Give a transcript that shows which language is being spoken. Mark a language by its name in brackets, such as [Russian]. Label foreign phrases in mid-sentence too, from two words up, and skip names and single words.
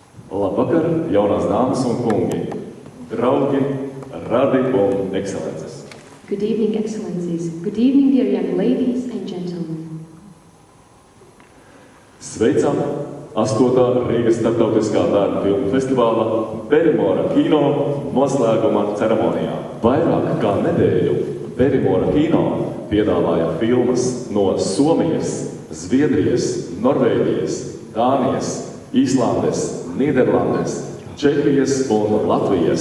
[Latvian] Labvakar, jaunās dāmas un kungi, draugi, radi un ekscelences. [English] Good evening, Excellencies. Good evening, dear young ladies and gentlemen. [Latvian] Sveicam 8. Rīgas starptautiskā bērnu filmu festivāla Berimora kino noslēguma ceremonijā. Vairāk kā nedēļu Berimora kino piedāvāja filmas no Somijas, Zviedrijas, Norvēģijas, Dānijas, Īslandes, Nīderlandes, Čehijas un Latvijas.